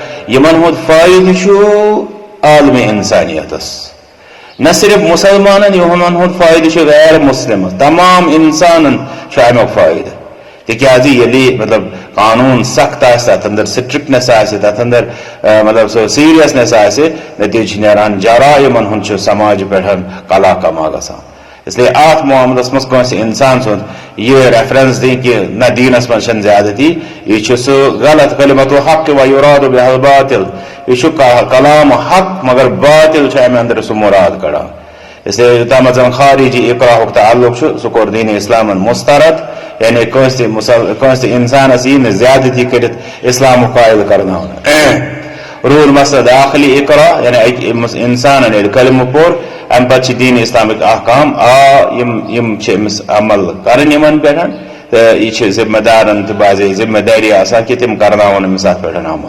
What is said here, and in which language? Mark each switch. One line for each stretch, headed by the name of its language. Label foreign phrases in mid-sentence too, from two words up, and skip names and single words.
Kashmiri: یِمن ہُنٛد فٲیدٕ چھُ عالمِ انسانیتس، نہ صرف مسلمانن، یِمن ہُنٛد فٲیدٕ چھُ غیر مسلمس، تمام انسانن چھُ امیُک فٲیدٕ. تِکیازِ ییٚلہِ مطلب قانوٗن سخت آسہِ، تتھ اندر سٹرکٹنس آسہِ، تتھ اندر مطلب سُہ سیریسنس آسہِ، نتیجہِ چھُ نیران جرائمن ہُنٛد چھُ سماجہِ پٮ۪ٹھ کلا کما گژھان.
Urdu: اس لیے
Kashmiri: اتھ معاملس منٛز کٲنٛسہِ انسان سُنٛد یہِ ریفرنس دِنۍ کہِ نہ دیٖنس منٛز چھنہٕ زیادتی، یہِ چھُ سُہ غلط
Arabic: کلمۃ الحق ویراد بہ الباطل.
Kashmiri: یہ کلام حق مگر باطل چھُ امہِ اندر سُہ مراد کڑان.
Urdu: اس لیے
Kashmiri: یوٚتامتھ زن خارجی اقراہُک تعلق چھُ سُہ کوٚر دیٖنہِ اسلامن مسترد، یعنی کٲنٛسہِ تہِ انسانس یی نہٕ زیادتی کٔرِتھ اسلامُک قٲیل کرناونہٕ. روٗد مسلہٕ داخلی اقرا، یعنی اکہِ انسانن ییٚلہِ کلمہٕ پوٚر امہِ پتہٕ چھِ دیٖنہِ اسلامٕکۍ احکام یِم چھِ أمِس عمل کرٕنۍ یِمن پٮ۪ٹھ، تہٕ یہِ چھِ ذمہٕ دارن تہٕ باضٲبطہٕ ذمہٕ دٲری آسان کہِ تِم کرناون أمِس اتھ پٮ۪ٹھ عمل.